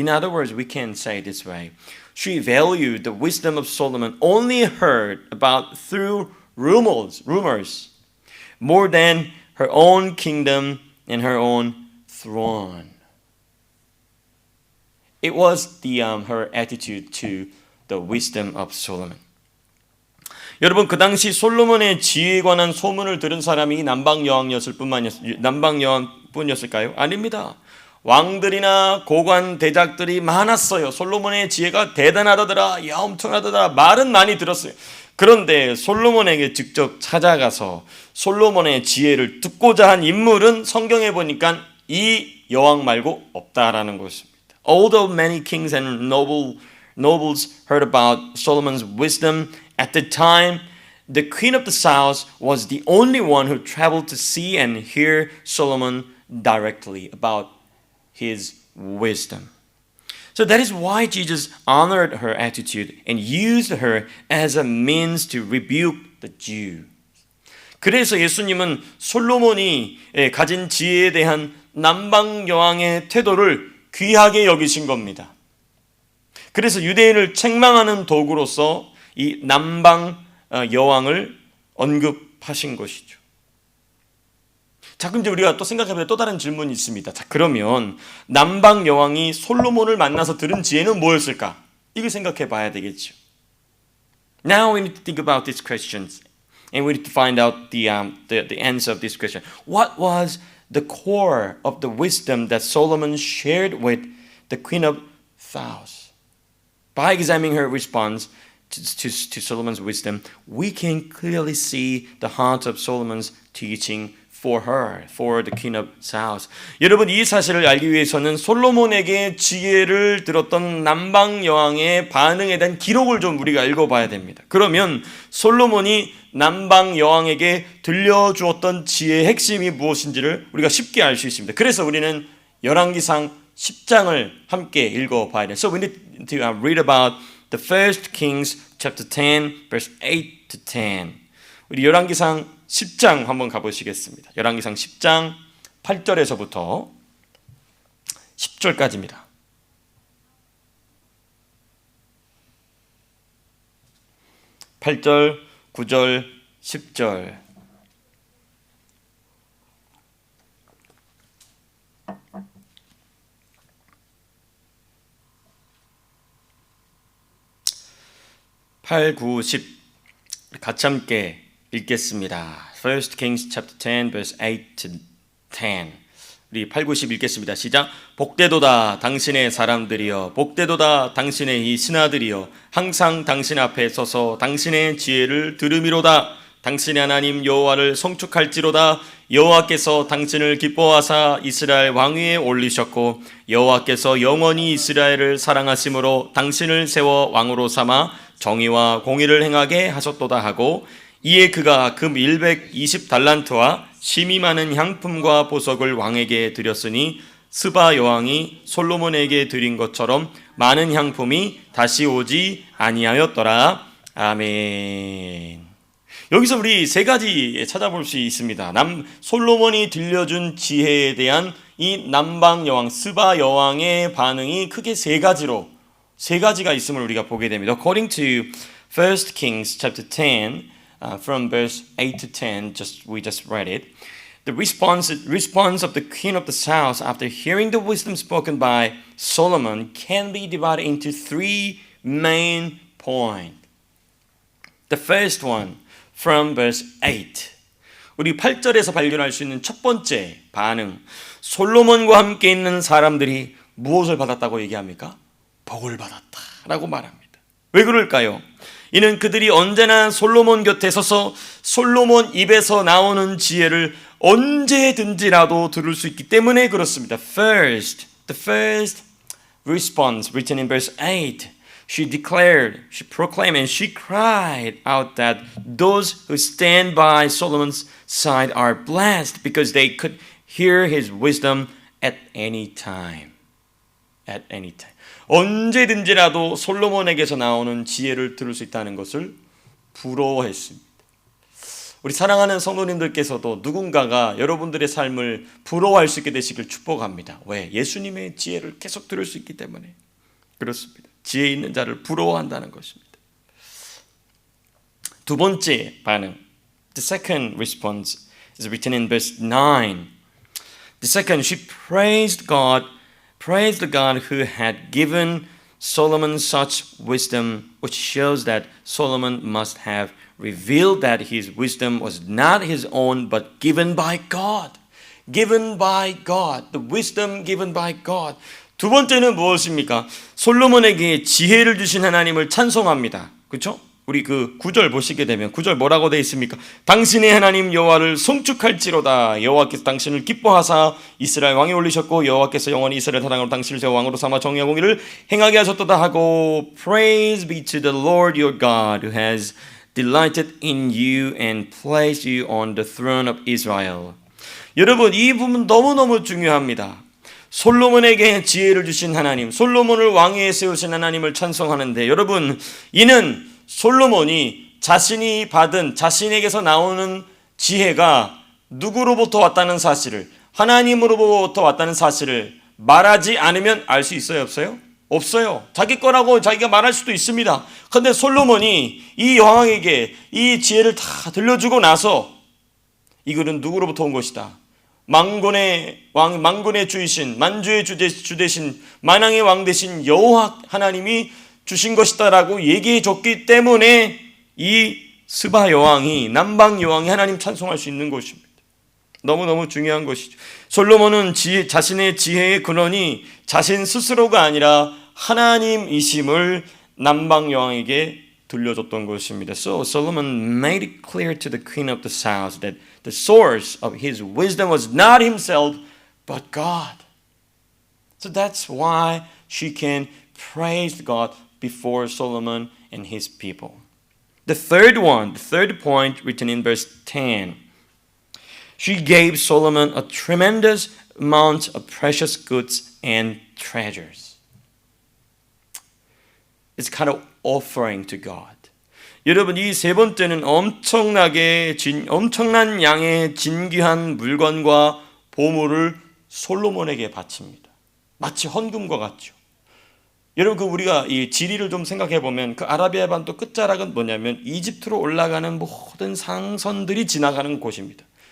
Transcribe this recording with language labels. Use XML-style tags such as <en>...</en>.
<en>In other words, we can say this way. She valued the wisdom of Solomon only heard about through rumors more than her own kingdom and her own throne. It was her attitude to the wisdom of Solomon.</en> <ko>여러분, 그 당시 솔로몬의 지혜에 관한 소문을 들은 사람이 남방 여왕뿐이었을까요? 아닙니다. 왕들이나 고관 대작들이 많았어요. 솔로몬의 지혜가 대단하다더라, 야 엄청나다더라, 말은 많이 들었어요. 그런데 솔로몬에게 직접 찾아가서 솔로몬의 지혜를 듣고자 한 인물은 성경에 보니까 이 여왕 말고 없다라는 것입니다.</ko> <en>Although many kings and nobles heard about Solomon's wisdom at the time, the queen of the south was the only one who traveled to see and hear Solomon directly about his wisdom. So that is why Jesus honored her attitude and used her as a means to rebuke the Jews.</en> <ko>그래서 예수님은 솔로몬이 가진 지혜에 대한 남방 여왕의 태도를 귀하게 여기신 겁니다. 그래서 유대인을 책망하는 도구로서 이 남방 여왕을 언급하신 것이죠. 자, 그럼 이제 우리가 또 생각해보면 또 다른 질문이 있습니다. 자, 그러면 남방 여왕이 솔로몬을 만나서 들은 지혜는 뭐였을까? 이걸 생각해 봐야 되겠죠.</ko> <en>Now we need to think about these questions and we need to find out the answer of this question. What was the core of the wisdom that Solomon shared with the Queen of South? By examining her response to Solomon's wisdom, we can clearly see the heart of Solomon's teaching for her, for the Queen of South.</en> <ko>여러분, 이 사실을 알기 위해서는 솔로몬에게 지혜를 들었던 남방 여왕의 반응에 대한 기록을 좀 우리가 읽어봐야 됩니다. 그러면 솔로몬이 남방 여왕에게 들려주었던 지혜의 핵심이 무엇인지를 우리가 쉽게 알 수 있습니다. 그래서 우리는 열왕기상 10장을 함께 읽어봐야 돼요.</ko> <en>So we need to read about the First Kings chapter 10, verse 8 to 10.</en> <ko>우리 열왕기상 10장 한번 가보시겠습니다. 열왕기상 10장 8절에서부터 10절까지입니다. 8절, 9절, 10절.</ko> <en>(8, 9, 10)</en> <ko>같이 함께 읽겠습니다.</ko> <en>First Kings chapter 10 verse 8 to 10.</en> <ko>우리 8, 90 읽겠습니다. 시작. 복되도다 당신의 사람들이여, 복되도다 당신의 이 신하들이여, 항상 당신 앞에 서서 당신의 지혜를 들음이로다. 당신의 하나님 여호와를 송축할지로다. 여호와께서 당신을 기뻐하사 이스라엘 왕위에 올리셨고 여호와께서 영원히 이스라엘을 사랑하심으로 당신을 세워 왕으로 삼아 정의와 공의를 행하게 하셨도다 하고, 이에 그가 금 120달란트와 심이 많은 향품과 보석을 왕에게 드렸으니 스바 여왕이 솔로몬에게 드린 것처럼 많은 향품이 다시 오지 아니하였더라. 아멘. 여기서 우리 세 가지 찾아볼 수 있습니다. 솔로몬이 들려준 지혜에 대한 이 남방 여왕 스바 여왕의 반응이 크게 세 가지가 있음을 우리가 보게 됩니다.</ko> <en>According to 1 Kings chapter 10 from verse 8 to 10, we just read it. The response of the queen of the south after hearing the wisdom spoken by Solomon can be divided into three main points. The first one from verse 8.</en> <ko>우리 8절에서 발견할 수 있는 첫 번째 반응. 솔로몬과 함께 있는 사람들이 무엇을 받았다고 얘기합니까? 복을 받았다라고 말합니다. 왜 그럴까요? 이는 그들이 언제나 솔로몬 곁에 서서 솔로몬 입에서 나오는 지혜를 언제든지라도 들을 수 있기 때문에 그렇습니다.</ko> <en>The first response written in verse 8. She declared, she proclaimed, and she cried out that those who stand by Solomon's side are blessed because they could hear his wisdom at any time. At any time.</en> <ko>언제든지라도 솔로몬에게서 나오는 지혜를 들을 수 있다는 것을 부러워했습니다. 우리 사랑하는 성도님들께서도 누군가가 여러분들의 삶을 부러워할 수 있게 되시길 축복합니다. 왜? 예수님의 지혜를 계속 들을 수 있기 때문에 그렇습니다. 지혜 있는 자를 부러워한다는 것입니다. 두 번째 반응.</ko> <en>The second response is written in verse 9. The second, she praised God who had given Solomon such wisdom, which shows that Solomon must have revealed that his wisdom was not his own, but given by God. Given by God. The wisdom given by God.</en> <ko>두 번째는 무엇입니까? 솔로몬에게 지혜를 주신 하나님을 찬송합니다. 그렇죠? 우리 그 9절 보시게 되면 9절 뭐라고 되어 있습니까? 당신의 하나님 여호와를 송축할지로다. 여호와께서 당신을 기뻐하사 이스라엘 왕에 올리셨고 여호와께서 영원히 이스라엘 사랑으로 당신을 세워 왕으로 삼아 정의와 공의를 행하게 하셨도다 하고,</ko> <en>Praise be to the Lord your God who has delighted in you and placed you on the throne of Israel.</en> <ko>여러분, 이 부분 너무너무 중요합니다. 솔로몬에게 지혜를 주신 하나님, 솔로몬을 왕위에 세우신 하나님을 찬송하는데, 여러분, 이는 솔로몬이 자신이 받은 자신에게서 나오는 지혜가 누구로부터 왔다는 사실을, 하나님으로부터 왔다는 사실을 말하지 않으면 알 수 있어요, 없어요? 없어요. 자기 거라고 자기가 말할 수도 있습니다. 그런데 솔로몬이 이 왕에게 이 지혜를 다 들려주고 나서 이것은 누구로부터 온 것이다. 만군의 왕, 만군의 주이신, 만주의 주 되신, 만왕의 왕 되신 여호와 하나님이 주신 것이다라고 얘기해 줬기 때문에 이 스바 여왕이, 남방 여왕이 하나님 찬송할 수 있는 것입니다. 너무너무 중요한 것이죠. 솔로몬은 자신의 지혜의 근원이 자신 스스로가 아니라 하나님이심을 남방 여왕에게 들려줬던 것입니다.</ko> <en>So Solomon made it clear to the queen of the south that the source of his wisdom was not himself but God. So that's why she can praise God before Solomon and his people. The third point written in verse 10. She gave Solomon a tremendous amount of precious goods and treasures. It's kind of offering to God.</en> <ko>여러분, 이 세 번째는 엄청난 양의 진귀한 물건과 보물을 솔로몬에게 바칩니다. 마치 헌금과 같죠. 여러분, 우리가 이 지리를 좀 생각해 보면 그 아라비아 반도 끝자락은 뭐냐면 이집트로 올라가는 모든 상선들이 지나가는 곳입니다.</ko>